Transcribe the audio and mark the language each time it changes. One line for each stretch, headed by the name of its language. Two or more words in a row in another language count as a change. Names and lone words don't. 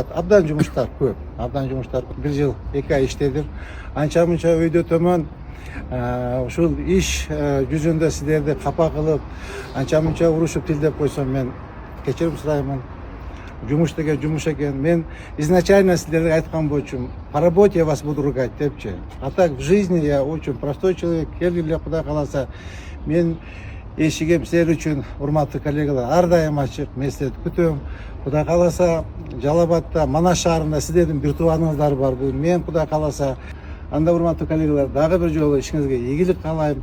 Kyrgyz: Абдан жумуштар көп. Абдан жумуштар. Бир жыл 2 ай иштедим. Анча мынча өйдө төмөн ушул иш жүзүндө сиздерди капа кылып, анча мынча урушуп тилдеп койсом мен кечирим сураймын. Жумуш деген жумуш экен. Мен изначально сиздерге айткан болчумун.
Russian: По работе я вас буду ругать депчи. А так в жизни я очень простой человек.
Kyrgyz: Келгиле Кудай кааласа мен эшигим силер үчүн, урматтуу коллегалар, ар дайым ачык. Мен сиздерди күтөм. Кудай кааласа Жалал Абадта, Манас шаарында сиздердин бир тууганыңыздар бар. Мен Кудай кааласа анда урматтуу коллегалар, дагы бир жолу ишиңизге ийгилик каалайм.